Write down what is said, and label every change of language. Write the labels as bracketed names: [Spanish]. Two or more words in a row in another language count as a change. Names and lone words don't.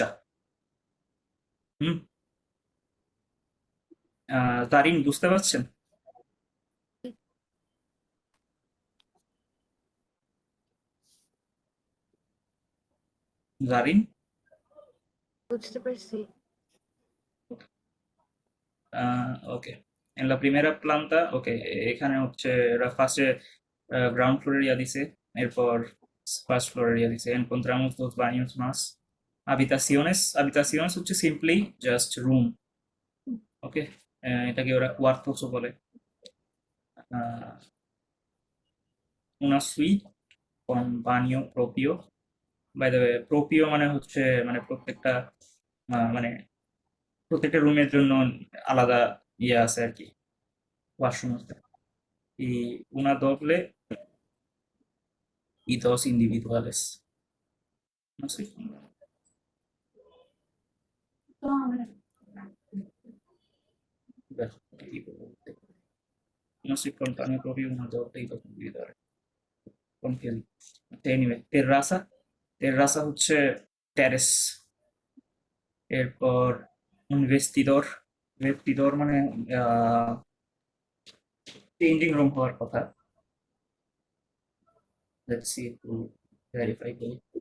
[Bangla] হুম। তারিন বুঝতে পারছেন? জারিন? বুঝতে পারছি। ওকে। [Spanish] En la primera planta, [Bangla] ওকে, এখানে হচ্ছে ফার্স্টে [English] ground floor-er [Bangla] ইয়া দিছে, এরপর [English] first floor-er [Bangla] ইয়া দিছে। [Spanish] encontramos dos baños más, habitaciones, habitaciones হচ্ছে [English] simply just room. [Bangla] ওকে, এটাকে ওরা cuartos ও বলে। আহ, [Spanish] una suite con baño propio, [English] by the way [Bangla] প্রোপিও মানে হচ্ছে মানে প্রত্যেকটা মানে প্রত্যেকটা রুমের জন্য আলাদা ইয়ে আছে আর কি, ওয়াশরুম আছে। [Spanish] Y una doble y dos individuales. No sé. No sé cuánto propio una doble y dos individuales. Confío. Anyway, terraza, terraza হচ্ছে টেরেস। [Bangla] এরপর ভেস্টিডর, ভেস্টিডর মানে [English] changing room [Bangla] হওয়ার কথা। [English] let's see [Bangla] একটু ভেরিফাই করি।